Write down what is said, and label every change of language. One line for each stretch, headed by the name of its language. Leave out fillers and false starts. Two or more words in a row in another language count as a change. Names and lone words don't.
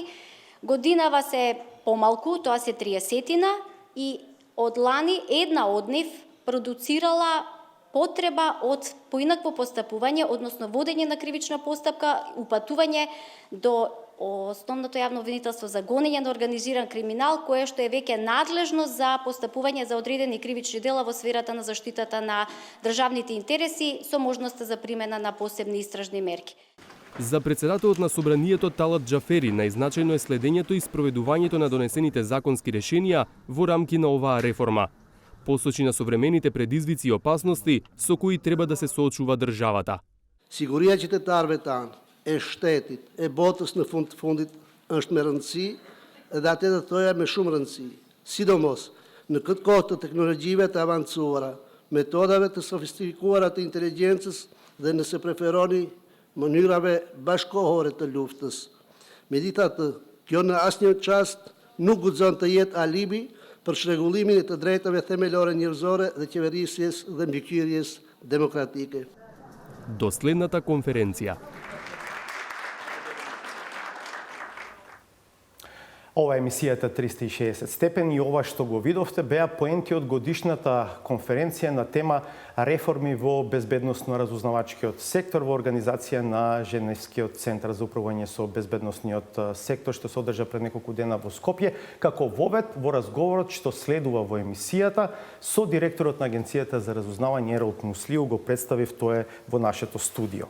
Macedonian: Годинава се помалку, тоа се 30-тина, и од лани една од нив продуцирала потреба од поинакво постапување, односно водење на кривична постапка, упатување до основното јавно обвинителство за гонење на организиран криминал, кое што е веќе надлежно за постапување за одредени кривични дела во сферата на заштитата на државните интереси со можноста за примена на посебни истражни мерки. За председателот на Собранието Талат Џафери најзначајно е следењето и спроведувањето на донесените законски решенија во рамки на оваа реформа. Посочи на современите предизвици и опасности со кои треба да се соочува државата.
Albanian: Sigurijatите tarvetan e shtetit, e botës në fund të fundit është me rëndësi edhe atë të thoja me shumë rëndësi, sidomos në këtë kohë të teknologjive të avancuara, metodave të sofistikuara të inteligjencës dhe nëse preferoni mënyrave bashkohore të luftës. Megjithatë, kjo në asnjë çast nuk guxon të jetë alibi për shregullimin e të drejtave themelore njerëzore dhe qeverisjes dhe mbikëqyrjes demokratike.
Macedonian: До следната конференција. Ова е емисијата 360 степени и ова што го видовте беа поенти од годишната конференција на тема реформи во безбедносно-разузнавачкиот сектор во организација на Женевскиот центар за управување со безбедносниот сектор што се одржа пред неколку дена во Скопје, како вовед во разговорот што следува во емисијата со директорот на Агенцијата за разузнавање Еролд Муслиу го представив тоа во нашето студио.